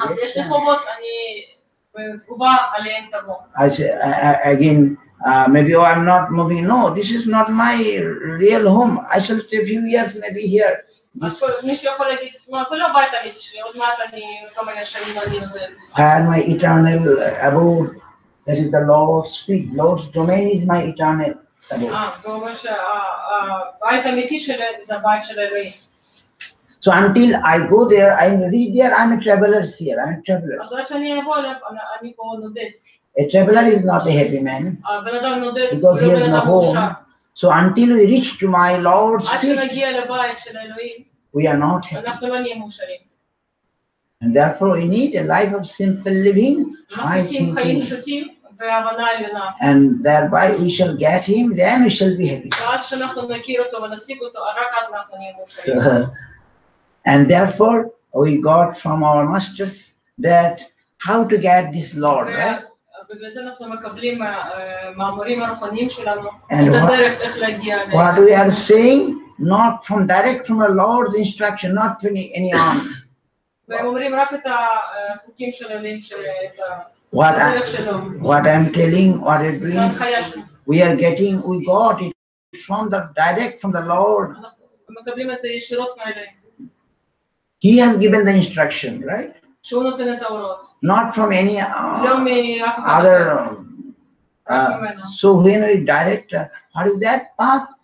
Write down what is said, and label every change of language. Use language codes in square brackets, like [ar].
[en] I say again, maybe oh, I'm not moving. No, this is not my real home. I shall stay a few years maybe here. Where my eternal abode, that is the Lord's feet. Lord's domain is my eternal. [he] זה אומר שהבית האמיתי שלהם זה הבית של אלוהים. [en] So until I go there, I read there, I'm a traveler here, I'm a traveler. [he] אז עד שאני אבוא אליו, אני פה נודד. [en] A traveler is not a happy man [he] הבן אדם נודד, [en] because he [he] הוא לא [en] has [he] בן [en] no [he] אדם מאושר. [en] home. So until we reach to my Lord's [he] עד [en] feet, [he] שנגיע לבית של אלוהים, [en] we are not happy. [he] אנחנו לא נהיה מאושרים. [en] And therefore we need a life of simple living, high [he] אנחנו צריכים חיים [en] thinking. [he] פשוטים והבנה עליונה. [en] And thereby we shall get him, then we shall be happy. [he] ואז כשאנחנו נכיר אותו ונשיג אותו, רק אז אנחנו נהיה מאושרים. [en] And therefore we got from our masters that how to get this Lord, right? [he] בגלל זה אנחנו מקבלים מהמורים הרוחניים שלנו [en] And [he] את הדרך איך להגיע אליהם. [en] what we are saying, not from direct from the Lord's instruction, not from any arm. [he] והם אומרים רק את החוקים של אלוהים, את [en] What [he] הדרך שלו. [en] I'm telling, what I'm [he] זה [en] doing, [he] ההנחיה שלו. [en] we got it from the direct from the Lord. [he] אנחנו מקבלים את זה ישירות מהאלוהים. [en] He has given the instruction, right? [he] שהוא נותן את ההוראות. [en] Not from any [he] לא מאף אחד [en] other. [he] אחר. [en] So when we direct, what is that path?